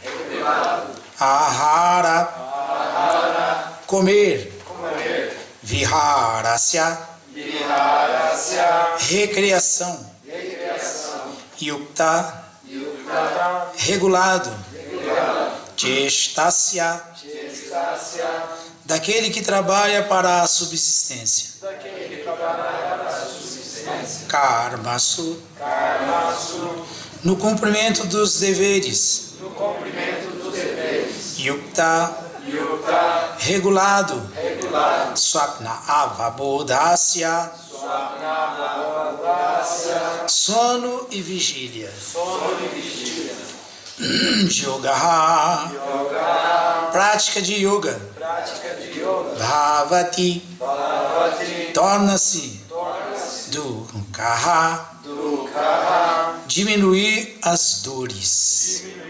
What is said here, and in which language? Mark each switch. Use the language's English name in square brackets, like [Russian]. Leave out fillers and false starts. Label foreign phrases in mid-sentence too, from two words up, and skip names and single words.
[Portuguese] Ahara, comer. Viharasya, recreação. Yukta, regulado. Chestasya, daquele que trabalha para a subsistência. Karmasu, no cumprimento dos deveres. Yukta, regulado. [Sanskrit] Swapna avabodhasya, [Portuguese] sono e vigília. Yoga, prática de yoga. Bhavati, torna-se. Dukhaha, diminuir as dores.